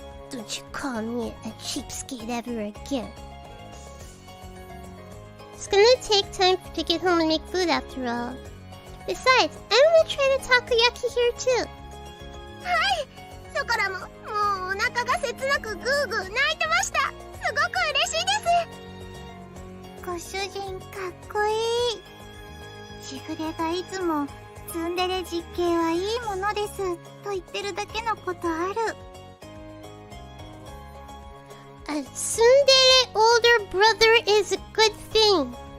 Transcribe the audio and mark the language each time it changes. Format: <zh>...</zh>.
<en>Don't you call me a cheapskate ever again. It's gonna take time to get home and make food after all. Besides, I'm gonna try the takoyaki here too.</en> <ja>はい、ショコラももうお腹が切なくグーグー泣いてました。すごく嬉しいです。ご主人かっこいい。しぐれがいつもツンデレ実刑はいいものですと言ってるだけのことある。</ja> <en>A tsundere older brother is a good thing.</en>